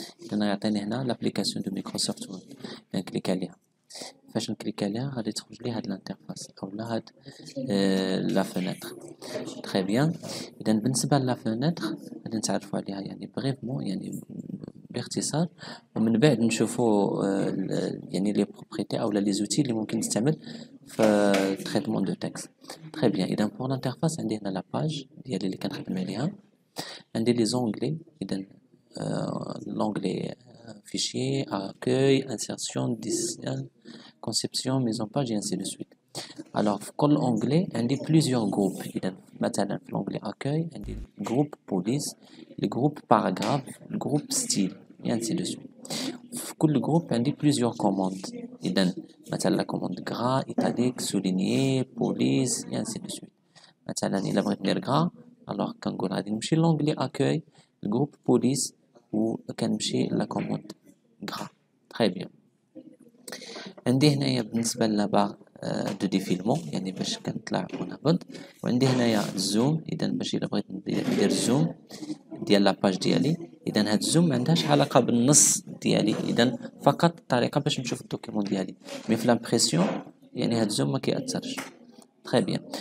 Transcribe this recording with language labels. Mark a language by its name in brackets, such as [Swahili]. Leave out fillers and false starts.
[Arabic] إذا يعطيني هنا [French] l'application de Microsoft Word. [Arabic] نكليك عليها. فاش نكليك عليها غادي تخرج لي هاد الانترفاس اولا هاد لا فenêtre. تري بيان. اذا بالنسبه لا فenêtre غادي نتعرفوا عليها يعني بريفمون يعني باختصار، ومن بعد نشوفوا يعني لي بروبريتي اولا لي زوتي اللي ممكن نستعمل في تريتمون دو تكست. تري بيان. اذا بور الانترفاس عندي هنا لا باج ديالي اللي كنخدم عليها، عندي لي زونغلي. [French] اذا l'onglet fichier, accueil, insertion, design, conception, mise en page et ainsi de suite. Alors, pour l'onglet, il y a plusieurs groupes. Maintenant, pour l'onglet accueil, il y a le groupe police, le groupe paragraphe, le groupe style et ainsi de suite. Pour le groupe, il y a plusieurs commandes. Maintenant, la commande gras, italique, souligné, police et ainsi de suite. Maintenant, il y a le gras. Alors, quand on a l'onglet accueil, le groupe police, ou la commande gras. Très bien. [Arabic] عندي هنايا بالنسبة للبار دو ديفيلمون يعني باش كنطلع ونهبط، وعندي هنايا الزوم. إذا باش إلا بغيت ندير الزوم ديال لاباج ديالي، إذا هاد الزوم معندهاش علاقة بالنص ديالي، إذا فقط طريقة باش نشوف الدوكيمون ديالي، مي في لامبريسيون يعني هاد الزوم ما كيأثرش. تري بيان.